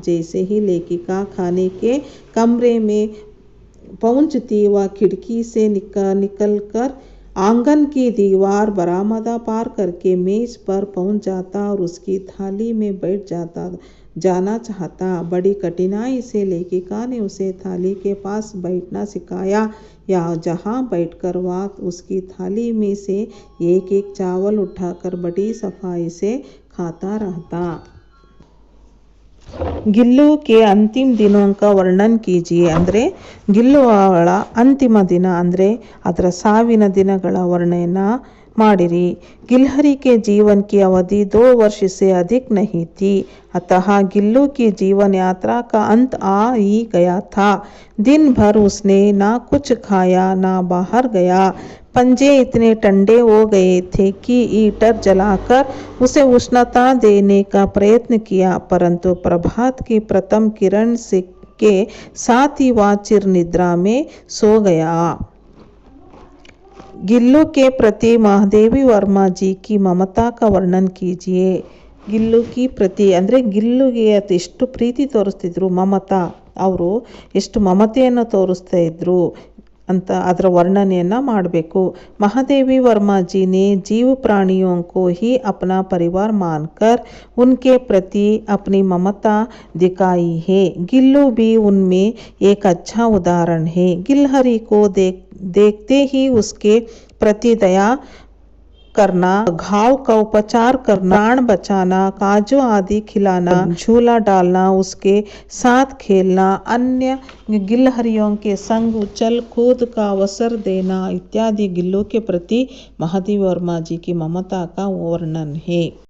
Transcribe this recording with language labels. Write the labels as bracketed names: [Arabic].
[Hindi] जैसे ही लेखिका खाने के कमरे में पहुंचती वह खिड़की से निकलकर आंगन की दीवार बरामदा पार करके मेज पर पहुंच जाता और उसकी थाली में बैठ जाना चाहता. बड़ी कठिनाई से लेखिका ने उसे थाली के पास बैठना सिखाया, या जहां बैठकर वह उसकी थाली में से एक एक चावल उठाकर बड़ी सफाई से खाता रहता. [Kannada] ಗಿಲ್ಲು [Hindi] ಕೆ ಅಂತಿಮ ದಿನೋं का ವರ್ಣನ್ ಕೀಜಿಯೆ. [Kannada] ಅಂದರೆ ಗಿಲ್ಲು ಅವಳ ಅಂತಿಮ ದಿನ ಅಂದರೆ ಅದರ ಸಾವಿನ ದಿನಗಳ ವರ್ಣನ ಮಾಡಿರಿ. [Hindi] गिलहरी के जीवन की अवधि 2 वर्ष से अधिक नहीं थी, अतः गिल्लू की जीवन यात्रा का अंत आ ही गया था. दिन भर उसने ना कुछ खाया ना बाहर गया. पंजे इतने ठंडे हो गए थे कि हीटर जलाकर उसे उष्णता देने का प्रयत्न किया, परंतु प्रभात की प्रथम किरण के साथ ही वह चिर निद्रा में सो गया. गिल्लू के प्रति महादेवी वर्मा जी की ममता का वर्णन कीजिए. [Kannada] ಗಿಲ್ಲು [Hindi] ಕಿ ಪ್ರತಿ [Kannada] ಅಂದರೆ ಗಿಲ್ಲುಗೆ ಎಷ್ಟು ಪ್ರೀತಿ ತೋರಿಸ್ತಿದ್ರು, ಮಮತಾ, ಅವರು ಎಷ್ಟು ಮಮತೆಯನ್ನು ತೋರಿಸ್ತಾ ಇದ್ರು ಅಂತ ಅದರ ವರ್ಣನೆಯನ್ನು ಮಾಡಬೇಕು. [Hindi] महादेवी वर्मा जी ने जीव प्राणियों को ही अपना परिवार मानकर उनके प्रति अपनी ममता दिखाई है. गिल्लू भी उनमें एक अच्छा उदाहरण है. गिलहरी को देखते ही उसके प्रति दया करना, घाव का उपचार करना, प्राण बचाना, काजू आदि खिलाना, झूला डालना, उसके साथ खेलना, अन्य गिलहरियों के संग उछल कूद का अवसर देना इत्यादि गिल्लू के प्रति महादेवी वर्मा जी की ममता का वर्णन है.